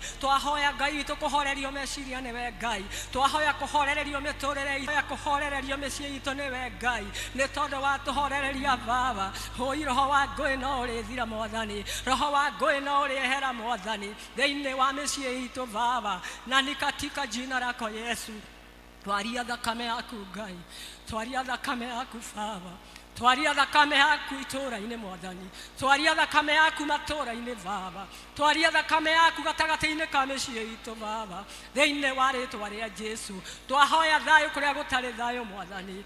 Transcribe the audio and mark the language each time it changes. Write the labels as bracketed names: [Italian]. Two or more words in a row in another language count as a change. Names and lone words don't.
[Kikuyu] Twahoya Ngai witũ kũhorerio meciria nĩwe Ngai. Twahoya kũhorererio mĩtũrĩre itũ. Kũhorererio mĩciĩ itũ nĩwe Ngai. Nĩ tondũ wa tũhorereria Baba. Hũi roho wa ngũĩ no ũrĩthira Mwathani. Roho wa ngũĩ no ũrĩehera Mwathani. Thĩinĩ wa mĩciĩ itũ Baba. [Swahili] Na ni katika jina lako Yesu. [Kikuyu] Twaria thakame yaku Ngai. Twaria thakame yaku Baba. Twaria thakame yaku itũũra-inĩ Mwathani. Twaria thakame yaku matũũra-inĩ Baba. Twaria thakame yaku gatagatĩ-inĩ ka mĩciĩ itũ Baba. Thĩinĩ wa rĩĩtwa rĩa Jesũ. Twahoya thayũ kũrĩa gũtarĩ thayũ Mwathani.